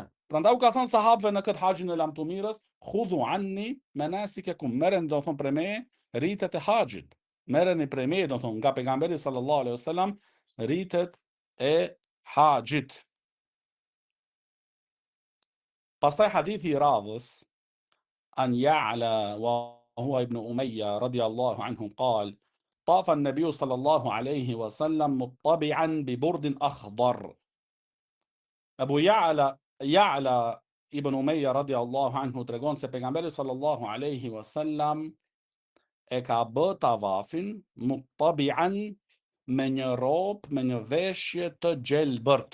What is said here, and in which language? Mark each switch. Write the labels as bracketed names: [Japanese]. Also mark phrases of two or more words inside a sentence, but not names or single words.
[Albanian] Prandaj u ka thënë sahabëve në këtë haxhin e lamtumirës, [Arabic] خذوا عني مناسككم, [Albanian] merreni domethënë prej meje ritet e haxhit. Merreni prej meje domethënë nga pejgamberi [Arabic] صلى الله عليه وسلم [Albanian] ritet e haxhit. Pastaj hadithi i radhës [Arabic] عن يعلى وهو ابن أمية رضي الله عنه قال طاف النبي صلى الله عليه وسلم مطبعا ببرد أخضر. [Albanian] Abu Ya'la ibn Umayya [Arabic] رضي الله عنه [Albanian] tregon se pejgamberi [Arabic] صلى الله عليه وسلم [Albanian] e ka bë tavafin muttabi'an me një robë, me një veshje të gjelbërt.